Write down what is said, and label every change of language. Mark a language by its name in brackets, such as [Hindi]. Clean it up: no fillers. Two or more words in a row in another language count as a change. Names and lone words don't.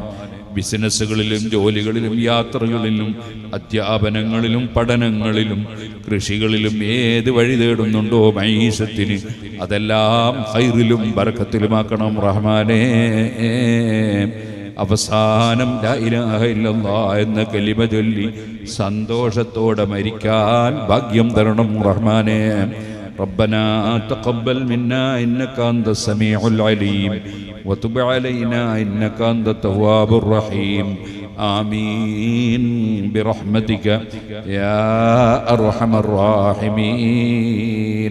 [Malayalam] ബിസിനസ്സുകളിലും ജോലികളിലും യാത്രകളിലും അധ്യാപനങ്ങളിലും പഠനങ്ങളിലും കൃഷികളിലും ഏത് വഴി തേടുന്നുണ്ടോ മഈശത്തിന് അതെല്ലാം ഖൈറിലും ബറക്കത്തിലുമാക്കണം റഹ്മാനേ. അവസാനം [Arabic] لا إله إلا الله [Malayalam] എന്ന കലിമ ചൊല്ലി സന്തോഷത്തോടെ മരിക്കാൻ ഭാഗ്യം തരണം റഹ്മാനേ. [Arabic] ربنا تقبل منا إنك أنت السميع العليم وتب علينا إنك أنت التواب الرحيم. آمين برحمتك يا أرحم الراحمين.